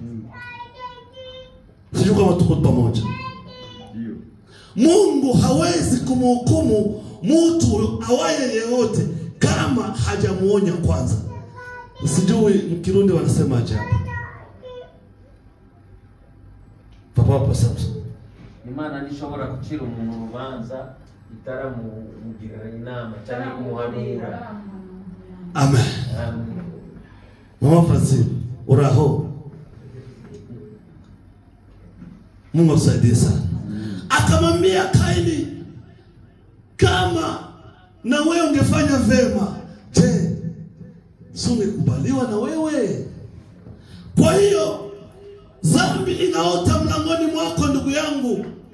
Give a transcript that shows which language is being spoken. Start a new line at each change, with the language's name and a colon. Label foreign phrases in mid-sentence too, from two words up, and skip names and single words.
Swahili: Sijui kama tuko pamoja. Mungu hawezi kumhukumu mtu awaye yeyote kama hajamuonya kwanza. Sijui mkirundi wanasema ajabu. Papa Samson.
Rundi: Imana nishobora kucira umuntu rubanza itaramugirira inama cyane kumuhanura. Amen. Mama Francine, uraho.
Swahili: Mungu asaidie sana. Akamwambia Kaini, kama na wewe ungefanya vema, je, sungekubaliwa na wewe? Kwa hiyo dhambi inaota mlangoni mwako ndugu yangu.